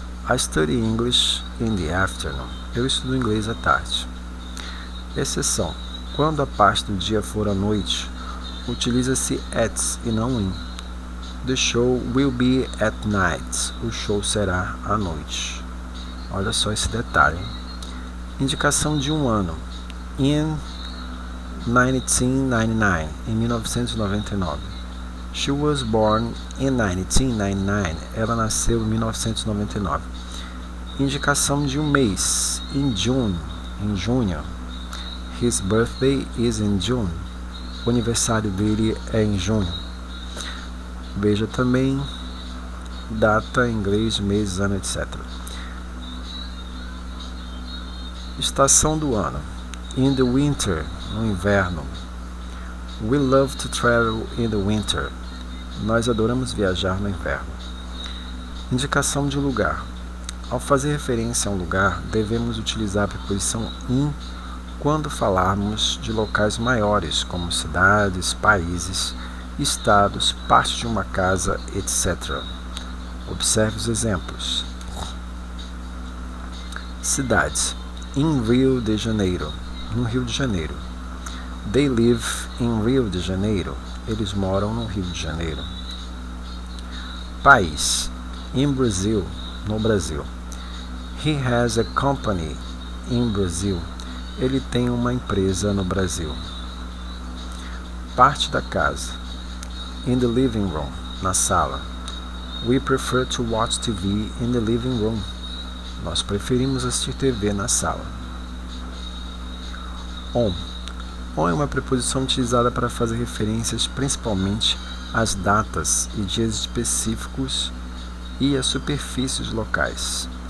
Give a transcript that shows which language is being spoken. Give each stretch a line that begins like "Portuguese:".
English: I study English in the afternoon.
Portuguese: Eu estudo inglês à tarde. Exceção. Quando a parte do dia for à noite, utiliza-se at e não in.
English: The show will be at night.
Portuguese: O show será à noite. Olha só esse detalhe. Indicação de um ano.
English: In 1999.
Portuguese: Em 1999.
English: She was born in 1999.
Portuguese: Ela nasceu em 1999. Indicação de um mês.
English: In June.
Portuguese: Em junho.
English: His birthday is in June.
Portuguese: O aniversário dele é em junho. Veja também data em inglês, mês, ano, etc. Estação do ano.
English: In the winter,
Portuguese: no inverno.
English: We love to travel in the winter.
Portuguese: Nós adoramos viajar no inverno. Indicação de lugar. Ao fazer referência a um lugar, devemos utilizar a preposição in quando falarmos de locais maiores, como cidades, países, estados, parte de uma casa, etc. Observe os exemplos. Cidades.
English: In Rio de Janeiro.
Portuguese: No Rio de Janeiro.
English: They live in Rio de Janeiro.
Portuguese: Eles moram no Rio de Janeiro. País.
English: In Brazil.
Portuguese: No Brasil.
English: He has a company in Brazil.
Portuguese: Ele tem uma empresa no Brasil. Parte da casa.
English: In the living room.
Portuguese: Na sala.
English: We prefer to watch TV in the living room.
Portuguese: Nós preferimos assistir TV na sala. On. On é uma preposição utilizada para fazer referências principalmente às datas e dias específicos e às superfícies locais.